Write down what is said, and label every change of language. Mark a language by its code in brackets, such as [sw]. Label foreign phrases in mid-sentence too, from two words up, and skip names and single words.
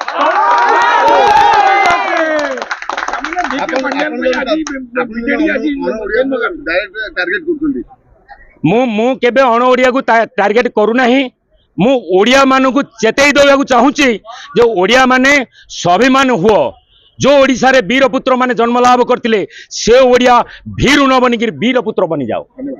[or] ମୁଁ କେବେ ଅଣ ଓଡ଼ିଆକୁ ଟାର୍ଗେଟ କରୁନାହିଁ। ମୁଁ ଓଡ଼ିଆ ମାନଙ୍କୁ ଚେତେଇ ଦେବାକୁ ଚାହୁଁଛି ଯେ ଓଡ଼ିଆ ମାନେ ସ୍ୱାଭିମାନ ହୁଅ। ଯୋ ଓଡ଼ିଶା ରେ ବୀରପୁତ୍ର ମାନେ ଜନ୍ମ ଲାଭ କରନ୍ତେ ସେ ଓଡ଼ିଆ ଭୀରୁ ନ ବନିକ ବୀରପୁତ୍ର ବନି ଯାଅ।